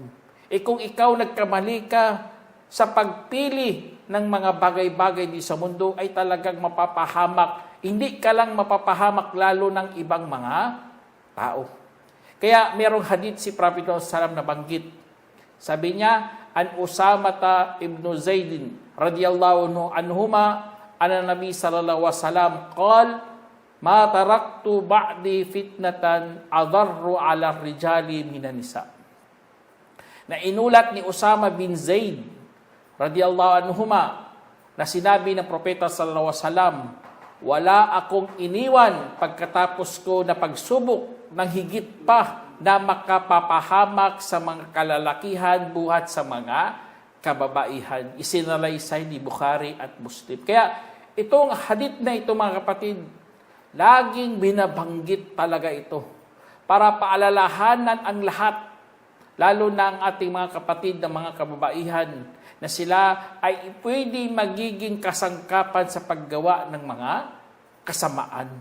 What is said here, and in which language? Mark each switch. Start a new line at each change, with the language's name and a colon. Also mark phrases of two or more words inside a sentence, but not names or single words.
Filipino: Kung ikaw nagkamali ka sa pagpili ng mga bagay-bagay di sa mundo, ay talagang mapapahamak. Hindi ka lang mapapahamak, lalo ng ibang mga tao. Kaya merong hadith si Prophet Sallam na banggit. Sabi niya,
Arabic: عن أسامة بن زيد رضي الله عنهما أن النبي صلى الله عليه وسلم قال ما تركت بعدي فتنة أضر على الرجال من النساء.
Filipino: Na inulat ni Usama bin Zaid
Arabic: رضي الله عنهما
Filipino: na sinabi ng propeta
Arabic: صلى الله عليه وسلم,
Filipino: wala akong iniwan pagkatapos ko na pagsubok ng higit pa na makapapahamak sa mga kalalakihan buhat sa mga kababaihan. Isinalaysay ni Bukhari at Muslim. Kaya itong hadith na ito, mga kapatid, laging binabanggit talaga ito para paalalahanan ang lahat, lalo na ang ating mga kapatid na mga kababaihan, na sila ay pwede magiging kasangkapan sa paggawa ng mga kasamaan.